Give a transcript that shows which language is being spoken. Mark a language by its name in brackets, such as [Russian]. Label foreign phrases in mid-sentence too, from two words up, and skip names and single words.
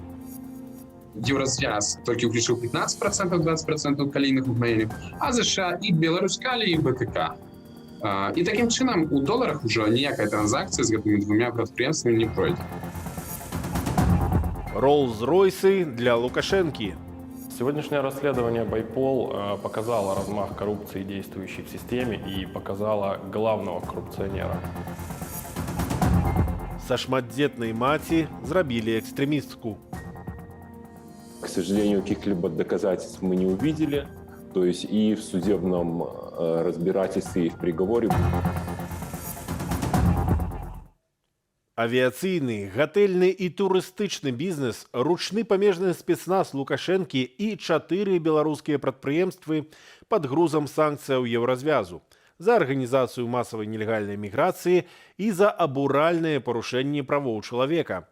[Belarusian] Еўразвяз толькі ўключыў 15%, 20% калійных угнаенняў, а ЗША і Беларусь Калій і БКК. І такім чынам у доларах ужо ніякая транзакцыя з гэтымі двумя прадпрыемствамі не пройдзе. [Russian] Роллс-Ройсы для Лукашенки. Сегодняшнее расследование Байпол показало размах коррупции, действующей в системе, и показало главного коррупционера. [Belarusian] Со шматдзетнай маці зрабілі экстремистку. [Russian] К сожалению, каких-либо доказательств мы не увидели. То есть и в судебном разбирательстве, и в приговоре. [Belarusian] Авіацыйны, гатэльны і турыстычны бізнес, ручны памежны спецназ Лукашэнкі і 4 беларускія прадпрыемствы пад грузам санкцыяў Еўразвязу за арганізацыю масавай нелегальнай міграцыі і за абуральнае парушэнне правоў чалавека.